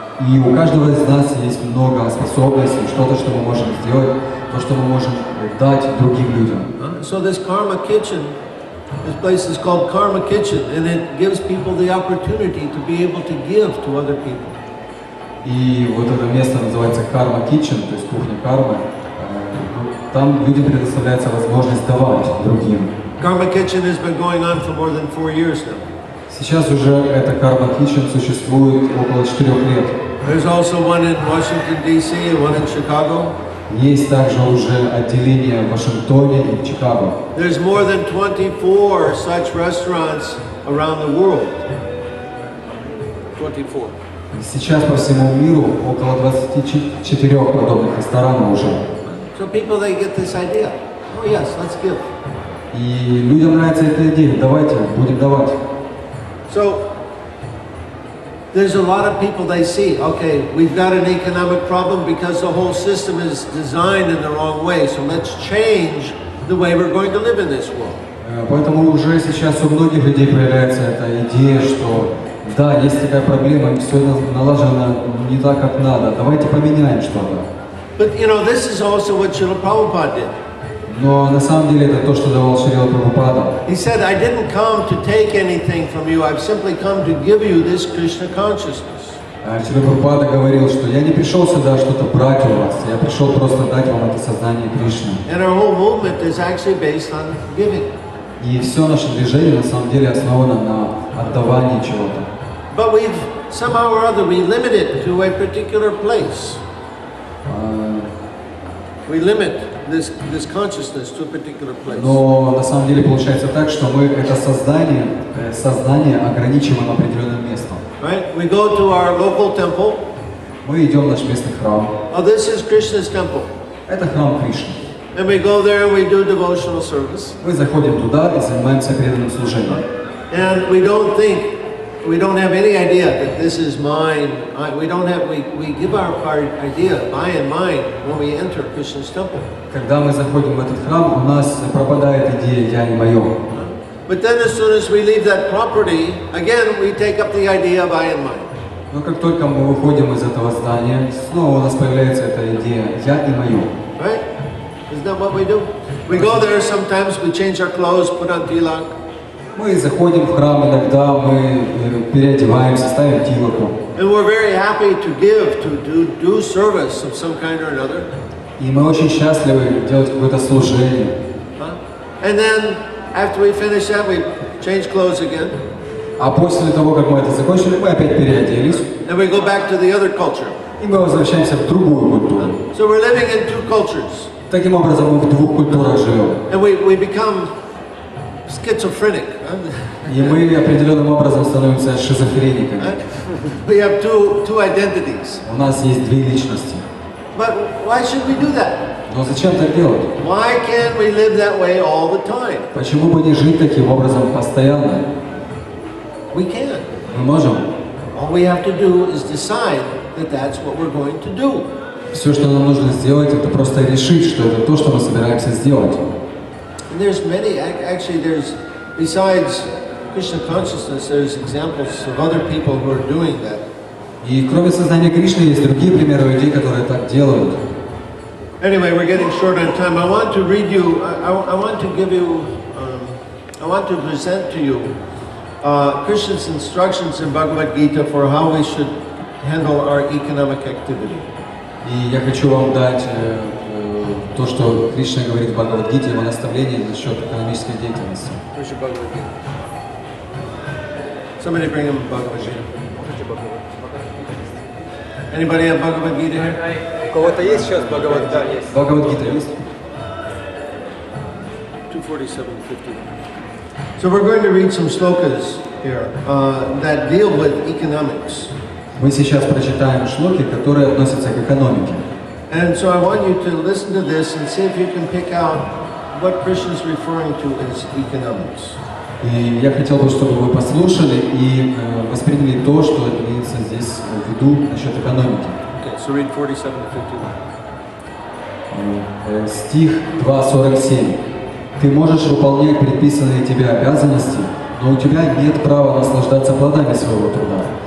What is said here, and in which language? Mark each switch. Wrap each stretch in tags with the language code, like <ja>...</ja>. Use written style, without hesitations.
<ru>И у каждого из нас есть много способностей, что-то, что мы можем сделать, то, что мы можем дать другим людям.</ru> <en>So this Karma Kitchen, this place is called Karma Kitchen, and it gives people the opportunity to be able to give to other people.</en> <ru>И вот это место называется Karma Kitchen, то есть кухня кармы. Там людям предоставляется возможность давать другим.</ru> <en>Karma Kitchen has been going on for more than 4 years now.</en> <ru>Сейчас уже эта Karma Kitchen существует около 4 лет.</ru> <en>There's also one in Washington, D.C. and one in Chicago.</en> <ru>Есть также уже отделение в Вашингтоне и в Чикаго.</ru> <en>There's more than 24 such restaurants around the world. 24.</en> <ru>Сейчас по всему миру около 24 подобных ресторанов уже.</ru> <en>So people, they get this idea. Oh yes, let's give.</en> <ru>И людям нравится эта идея. Давайте, будем давать.</ru> <en>So there's a lot of people, they see, okay, we've got an economic problem because the whole system is designed in the wrong way. So let's change the way we're going to live in this world.</en> <ru>Поэтому уже сейчас у многих людей появляется эта идея, что да, есть такая проблема, все налажено не так, как надо. Давайте поменяем что-то.</ru> <en>But you know, this is also what Srila Prabhupada did.</en> <ru>Но на самом деле это то, что давал Шрила Прабхупада.</ru> <en>He said, I didn't come to take anything from you. I've simply come to give you this Krishna consciousness.</en> <ru>Шрила Прабхупада говорил, что я не пришел сюда что-то брать у вас, я пришел просто дать вам это сознание Кришны.</ru> <en>And our whole movement is actually based on giving.</en> <ru>И все наше движение на самом деле основано на отдавании чего-то.</ru> <en>But we've somehow or other we limit it to a particular place. We limit this consciousness to a particular place.</en> <ru>Но на самом деле получается так, что мы это сознание ограничиваем определенным местом.</ru> <en>Right? We go to our local temple.</en> <ru>Мы идем в наш местный храм.</ru> <en>Oh, this is Krishna's temple.</en> <ru>Это храм Кришны.</ru> <en>And we go there and we do devotional service.</en> <ru>Мы заходим туда и занимаемся преданным служением.</ru> <en>And we don't have any idea that this is mine. We give our idea, I and mine, when we enter Krishna's temple.</en> <ru>Когда мы заходим в этот храм, у нас пропадает идея «я и мое».</ru> <en>But then as soon as we leave that property, again we take up the idea of I and mine.</en> <ru>Но как только мы выходим из этого здания, снова у нас появляется эта идея «я и мое».</ru> <en>Right? Isn't that what we do? We go there sometimes, we change our clothes, put on tilak.</en> <ru>Мы заходим в храм, иногда мы переодеваемся, ставим тилоку.</ru> <en>And we're very happy to give, to do service of some kind or another.</en> <ru>И мы очень счастливы делать какое-то служение.</ru> <en>And then after we finish that, we change clothes again.</en> <ru>А после того, как мы это закончили, мы опять переоделись.</ru> <en>And we go back to the other culture.</en> <ru>И мы возвращаемся в другую культуру.</ru> <en>So we're living in two cultures.</en> <ru>Таким образом, мы в двух культурах живем.</ru> <en>And we become schizophrenic.</en> <ru>И мы определенным образом становимся шизофрениками.</ru> <en>We have two identities.</en> <ru>У нас есть две личности.</ru> <en>But why should we do that?</en> <ru>Но зачем так делать?</ru> <en>Why can't we live that way all the time?</en> <ru>Почему бы не жить таким образом постоянно?</ru> <en>We can.</en> <ru>Мы можем.</ru> <en>All we have to do is decide that that's what we're going to do.</en> <ru>Все, что нам нужно сделать, это просто решить, что это то, что мы собираемся сделать.</ru> <en>And there's many, actually there's, besides Krishna consciousness, there's examples of other people who are doing that.</en> <ru>И кроме сознания Кришны есть другие примеры людей, которые так делают.</ru> <en>Anyway, we're getting short on time. I want to read you, I want to give you, I want to present to you Krishna's instructions in Bhagavad Gita for how we should handle our economic activity.</en> <ru>И я хочу вам дать то, что Кришна говорит в Бхагавад-гите, его наставление насчет экономической деятельности.</ru> <en>Somebody bring him Bhagavad Gita. Anybody have Bhagavad Gita here?</en> <ru>У кого-то есть сейчас Бхагавад? Да, есть. Бхагавад-гита есть? 247:50.</ru> <en>So we're going to read some slokas here that deal with economics.</en> <ru>Мы сейчас прочитаем шлоки, которые относятся к экономике.</ru> <en>And so I want you to listen to this and see if you can pick out what Krishna is referring to as economics.</en> <ru>И я хотел бы, чтобы вы послушали и восприняли то, что имеется здесь в виду насчет экономики.</ru> <en>Okay, so read 47-51.</en> <ru>Стих 2.47. Ты можешь выполнять предписанные тебе обязанности, но у тебя нет права наслаждаться плодами своего труда.</ru>